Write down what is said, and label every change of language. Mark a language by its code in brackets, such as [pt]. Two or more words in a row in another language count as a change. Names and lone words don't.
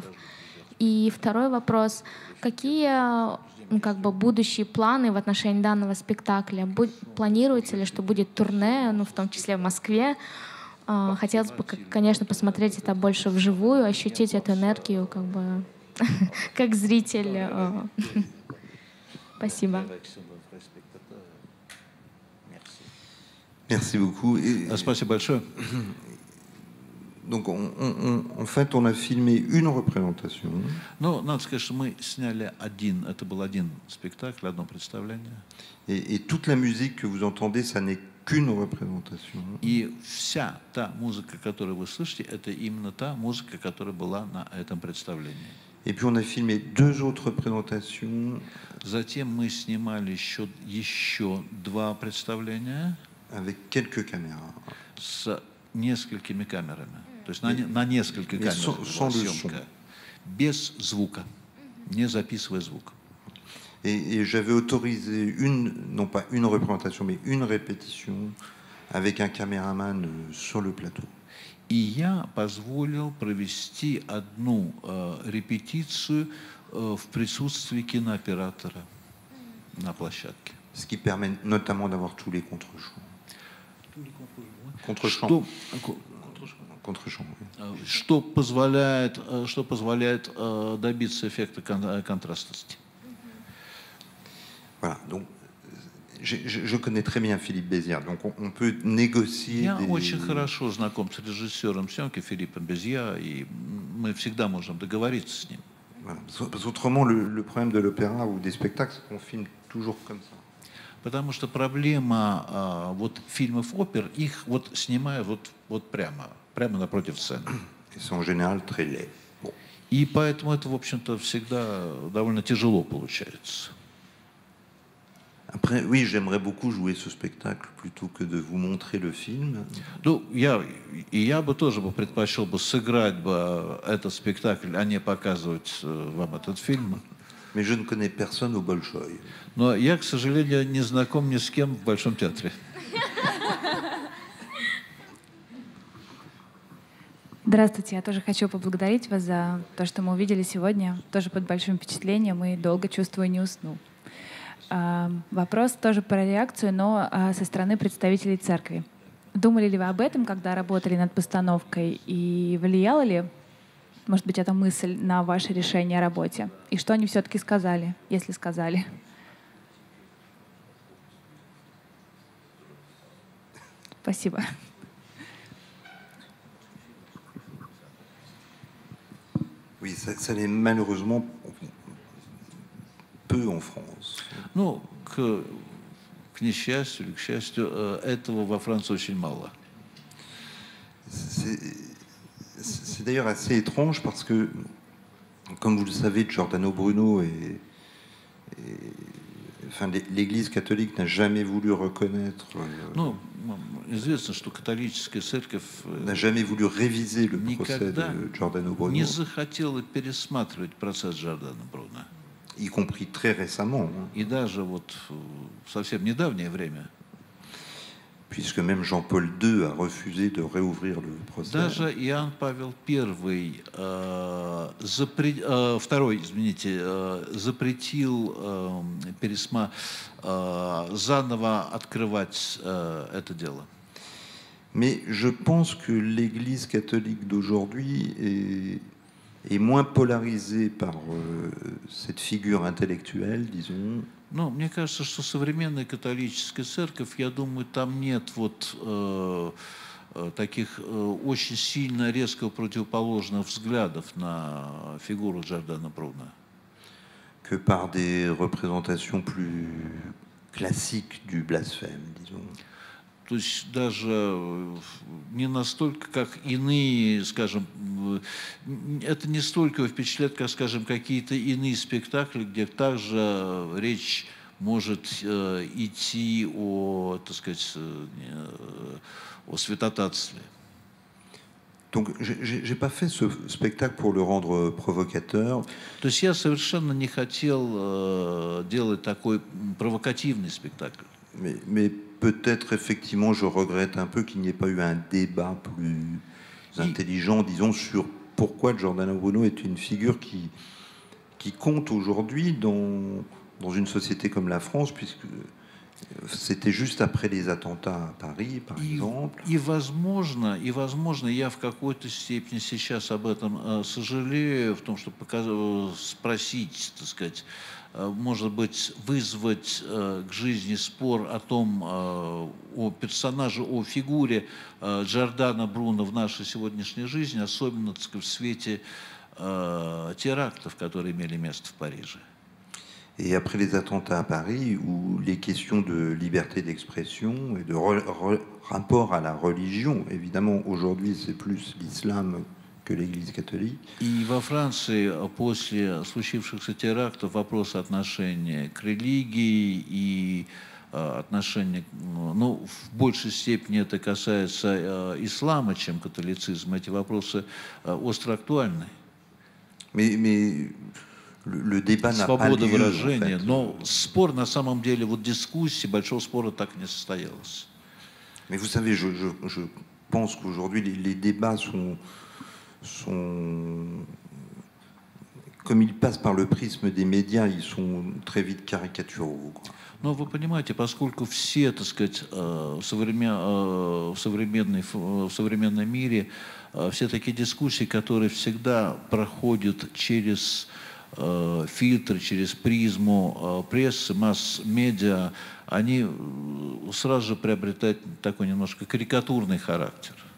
[ru] И второй вопрос: какие будущие планы в отношении данного спектакля? Планируется ли, что будет турне, в том числе в Москве? Хотелось бы, конечно, посмотреть это больше вживую, ощутить эту энергию, как зритель. Спасибо. [fr] Merci beaucoup. [ru] Спасибо большое. [fr] Donc, en fait, on a filmé une représentation. [ru] Ну, надо сказать, что мы сняли это был один спектакль, одно представление. [fr] Et toute la musique que vous entendez, ça n'est qu'une représentation. [ru] И вся та музыка, которую вы слышите, это именно та музыка, которая была на этом представлении. [fr] Et puis on a filmé 2 autres représentations. [ru] Затем мы снимали еще 2 представления. [fr] Avec quelques caméras. [ru] С несколькими камерами. То есть на несколько камер была съемка. Без звука, не записывая звук. [fr] Et j'avais autorisé non pas une représentation, mais une répétition avec un caméraman sur le plateau. [ru] И я позволил провести одну репетицию в присутствии кинооператора на площадке. [fr] Ce qui permet notamment d'avoir tous les contre-champs. Contre-champ. [ru] Что позволяет добиться эффекта контрастности. [fr] Voilà, donc je connais très bien Philippe Bézières, donc on peut négocier. [ru] Я очень хорошо знаком с режиссером съемки Филиппом Безья, и мы всегда можем договориться с ним. [fr] Voilà. Parce qu'autrement, le problème de l'opéra ou des spectacles, c'est qu'on filme toujours comme ça. [ru] Потому что проблема фильмов опер, их снимают прямо напротив сцены. [fr] Ils sont en général très laids. Bon. [ru] И поэтому это, в общем-то, всегда довольно тяжело получается. [fr] Après, oui, j'aimerais beaucoup jouer ce spectacle plutôt que de vous montrer le film. [ru] Ну, я бы тоже предпочел сыграть этот спектакль, а не показывать вам этот фильм. [fr] Mais je ne connais personne au Bolchoï. [ru] Но я, к сожалению, не знаком ни с кем в Большом театре. Здравствуйте, я тоже хочу поблагодарить вас за то, что мы увидели сегодня. Тоже под большим впечатлением и долго, чувствую, не усну. Вопрос тоже про реакцию, но со стороны представителей церкви. Думали ли вы об этом, когда работали над постановкой, и влияла ли, может быть, эта мысль на ваше решение о работе? И что они все-таки сказали, если сказали? Спасибо. [fr] Oui, ça l'est malheureusement peu en France. [ru] Ну, к несчастью или к счастью, этого во Франции очень мало. [fr] C'est d'ailleurs assez étrange parce que, comme vous le savez, Giordano Bruno l'Église catholique n'a jamais voulu reconnaître. [ru] Ну, известно, что католическая церковь [fr] n'a jamais voulu réviser le procès de Giordano Bruno. [ru] Не захотела пересматривать процесс Джордано Бруно. [fr] Y compris très récemment. [ru] И даже в совсем недавнее время. [fr] Puisque même Jean-Paul II a refusé de réouvrir le procès. [ru] Даже Иоанн Павел I запретил заново открывать это дело. [fr] Mais je pense que l'Église catholique d'aujourd'hui est moins polarisée par cette figure intellectuelle, disons. [ru] Ну, мне кажется, что современная католическая церковь, я думаю, там нет таких очень сильно резко противоположных взглядов на фигуру Джордано Бруно. [fr] Que par des représentations plus classiques du blasphème, disons. [ru] То есть даже не настолько, как иные, скажем, это не столько впечатляет, как, скажем, какие-то иные спектакли, где также речь может идти о, так сказать, о святотатстве. [fr] Donc, j'ai pas fait ce spectacle pour le rendre provocateur. [ru] То есть я совершенно не хотел делать такой провокативный спектакль. [fr] Mais peut-être effectivement, je regrette un peu qu'il n'y ait pas eu un débat plus intelligent, disons, sur pourquoi Giordano Bruno est une figure qui compte aujourd'hui dans une société comme la France, puisque c'était juste après les attentats à Paris, par exemple. [ru] И возможно, я в какой-то степени сейчас об этом сожалею, в том, чтобы спросить, так сказать, может быть, вызвать к жизни спор о том, о персонаже, о фигуре Джордано Бруно в нашей сегодняшней жизни, особенно, так сказать, в свете терактов, которые имели место в Париже. [fr] Et après les attentats à Paris, où les questions de liberté d'expression et de rapport à la religion, évidemment, aujourd'hui, c'est plus l'islam que l'Église catholique. [ru] И во Франции после случившихся терактов вопрос отношения к религии и отношения, ну, в большей степени это касается ислама, чем католицизма, эти вопросы остро актуальны. [fr] Mais le débat n'a pas [ru] Свобода [fr] lieu, [ru] выражения, [fr] en fait. [ru] но спор на самом деле, вот дискуссии, большого спора так и не состоялось. [fr] Mais vous savez, je pense qu'aujourd'hui, les débats sont, comme ils passent par le prisme des médias, ils sont très vite caricaturaux, quoi. [ru] Но вы понимаете, поскольку все, так сказать, в современном мире все такие дискуссии, которые всегда проходят через фильтры, через призму прессы, масс-медиа, они сразу же приобретают такой немножко карикатурный характер.